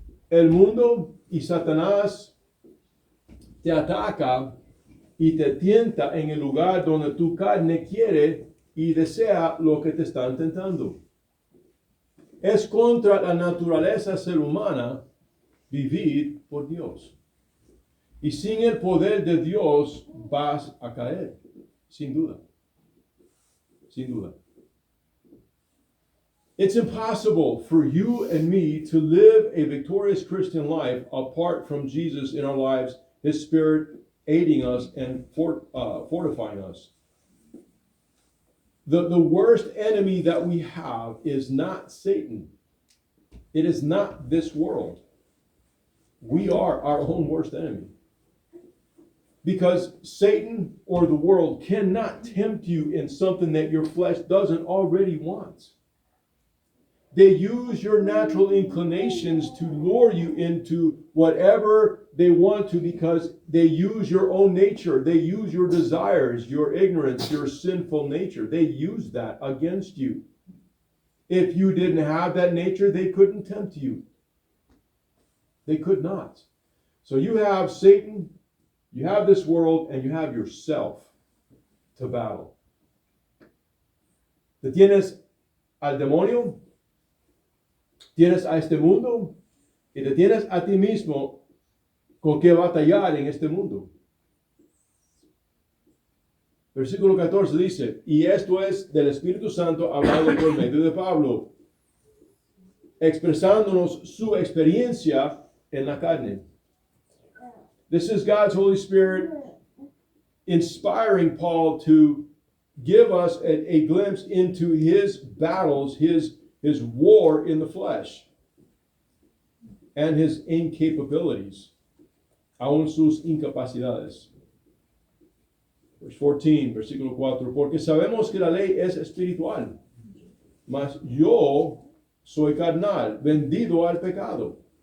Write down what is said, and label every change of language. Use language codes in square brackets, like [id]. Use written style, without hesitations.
[es] El mundo y Satanás te ataca y te tienta en el lugar donde tu carne quiere y desea lo que te están tentando. Es contra la naturaleza ser humana vivir por Dios. Y sin el poder de Dios vas a caer, sin duda. Sin duda. [en] It's impossible for you and me to live a victorious Christian life apart from Jesus in our lives, His Spirit aiding us and fortifying us. The worst enemy that we have is not Satan. It is not this world. We are our own worst enemy. Because Satan or the world cannot tempt you in something that your flesh doesn't already want. They use your natural inclinations to lure you into whatever they want to because they use your own nature. They use your desires, your ignorance, your sinful nature. They use that against you. If you didn't have that nature, they couldn't tempt you. They could not. So you have Satan, you have this world, and you have yourself to battle. [es] Te tienes al demonio, tienes a este mundo, y te tienes a ti mismo con que batallar en este mundo. Versículo 14 dice, y esto es del Espíritu Santo hablado por medio de Pablo, expresándonos su experiencia en la carne. [en] This is God's Holy Spirit inspiring Paul to give us a glimpse into his battles, his war in the flesh, and his incapabilities, [es] aún sus incapacidades. [en] Verse 14, [es] versículo 4, porque sabemos que la ley es espiritual, mas yo soy carnal, vendido al pecado.